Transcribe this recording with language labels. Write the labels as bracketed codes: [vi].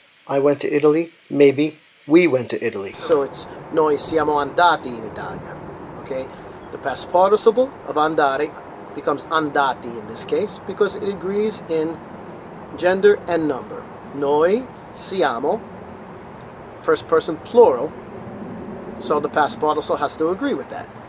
[en] I went to Italy, maybe we went to Italy. So it's [it] noi siamo andati in Italia. [en] Okay? The past participle of andare becomes andati in this case because it agrees in gender and number. [it] Noi siamo, [en] first person plural, so the past participle has to agree with that.